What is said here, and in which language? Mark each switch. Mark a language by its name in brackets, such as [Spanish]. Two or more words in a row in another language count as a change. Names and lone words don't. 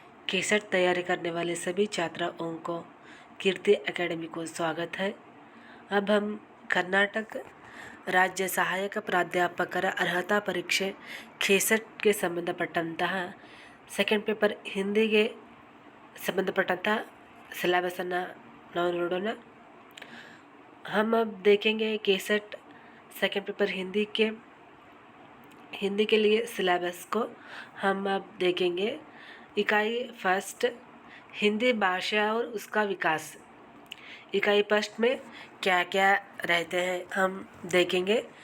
[Hindi] केसट तैयारी करने वाले सभी छात्राओं को कीर्ति एकेडमी को स्वागत है। अब हम कर्नाटक राज्य सहायक [Kannada] ಪ್ರಾಧ್ಯಾಪಕರ ಅರ್ಹತಾ ಪರೀಕ್ಷೆ ಕೇಸಟ್ಗೆ ಸಂಬಂಧಪಟ್ಟಂತಹ [English] second paper [Kannada] ಹಿಂದಿಗೆ ಸಂಬಂಧಪಟ್ಟಂತಹ ಸಿಲೆಬಸನ್ನು ನಾವು ನೋಡೋಣ। [Hindi] हम अब देखेंगे केसट [English] second paper [Hindi] हिंदी के लिए सिलेबस को हम अब देखेंगे। इकाई फर्स्ट हिंदी भाषा और उसका विकास। इकाई फर्स्ट में क्या क्या रहते हैं हम देखेंगे।